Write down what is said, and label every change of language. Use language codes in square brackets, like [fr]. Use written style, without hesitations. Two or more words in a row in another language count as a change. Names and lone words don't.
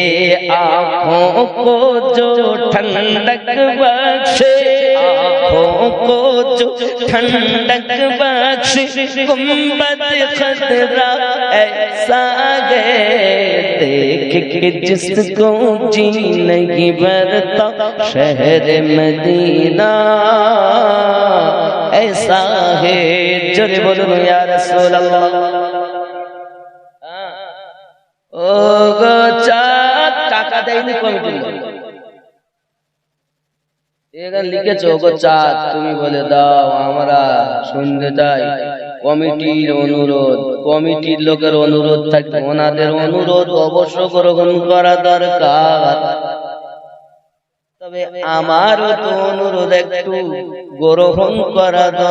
[ur] آنکھوں کو جو ٹھنڈک بخشے آنکھوں کو جو ٹھنڈک بخش گنبد خضرا ایسا ہے دیکھ کے جس کو جی نہیں بھرتا شہر مدینہ ایسا ہے جرے بولو یا رسول اللہ [bn] ও গো চাঁদ টাকা দেয়নি কমিটি এখানে লিখেছো ও গো চাঁদ তুমি বলে দাও আমরা শুনতে চাই কমিটির অনুরোধ কমিটির লোকের অনুরোধ থাকে ওনাদের অনুরোধ অবশ্য গ্রহণ করা দরকার তবে আমারও তো অনুরোধ একটু গ্রহণ করা